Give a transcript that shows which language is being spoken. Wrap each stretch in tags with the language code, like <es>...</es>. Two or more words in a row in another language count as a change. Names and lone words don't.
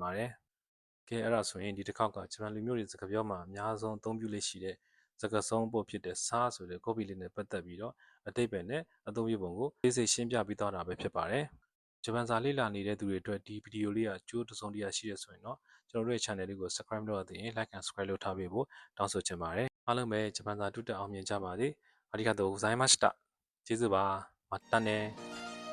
<my>ပါတယ်ကဲအဲ့ဒါဆိုရင်ဒီတစ်ခေါက်ကဂျပန်လူမျိုးတွေစကားပြောမှာအများဆုံးအသုံးပြုလေးရှိတဲ့စကားစုံပေါ့ဖြစ်တဲ့စားဆိုတဲ့ copy လေးနဲ့ပတ်သက်ပြီးတော့အတိတ်ပဲနဲ့အသုံးပြုပုံကိုသိစိတ်ရှင်းပြပြီးတော့တာပဲဖြစ်ပါတယ်ဂျပန်စာလေ့လာနေတဲ့သူတွေအတွက်ဒီဗီဒီယိုလေးကကျိုးတစုံတရာရှိရဆိုရင်တော့ကျွန်တော်တို့ရဲ့ channel လေးကို subscribe လုပ်ရသေးရင်</my> <en>like and subscribe</en> <my>လုပ်ထားပေးဖို့တောင်းဆိုချင်ပါတယ်အားလုံးပဲဂျပန်စာတူတက်အောင်မြင်ကြပါစေ</my> <ja>ありがとうございました</ja> <my>ကျေးဇူးပါまたね</my>